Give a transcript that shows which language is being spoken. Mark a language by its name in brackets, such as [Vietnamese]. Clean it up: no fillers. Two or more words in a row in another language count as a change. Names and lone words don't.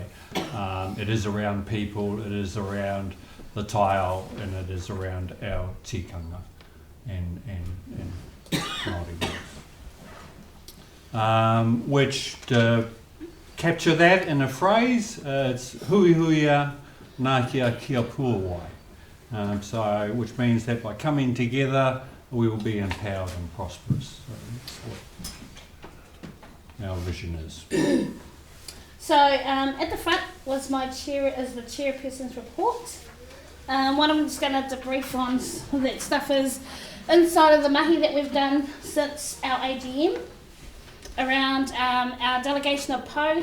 [English] It is around people, it is around the taiao, and it is around our tikanga and Māori words. Which to capture that in a phrase, it's [Māori] hui huia nā kia kia puawai. [English] Which means that by coming together, we will be empowered and prosperous. So that's what our vision is. So at the front was the chairperson's report. What I'm just going to debrief on that stuff is inside of the mahi that we've done since our AGM around our delegation of PO.